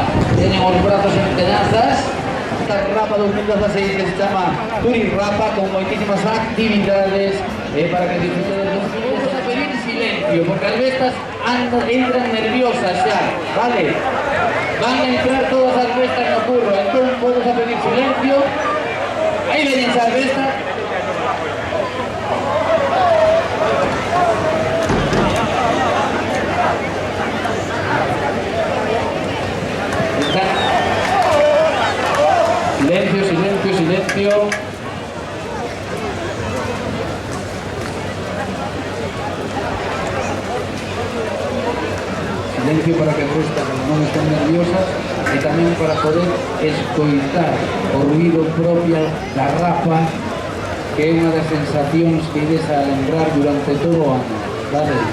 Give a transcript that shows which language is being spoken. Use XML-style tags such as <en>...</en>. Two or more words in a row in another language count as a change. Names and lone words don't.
<gl>Teñen os brazos en tenazas. Esta Rapa 2016 que se chama Turirrapa, con moitísimas actividades para que disfruten dos minutos.</gl> <es>A pedir silencio. silencio, porque las bestas entran nerviosas ya, ¿vale? Van a entrar todas las bestas</es> <gl>no curro,</gl> <es>entonces vamos a pedir silencio. Ahí vienen esas bestas. Silencio, silencio, silencio.</es> <gl>Silencio para que as bestas non estén nerviosas e tamén para poder escoitar o ruido propio da rapa, que é unha das sensacións que ides a lembrar durante todo o ano, vale?</gl>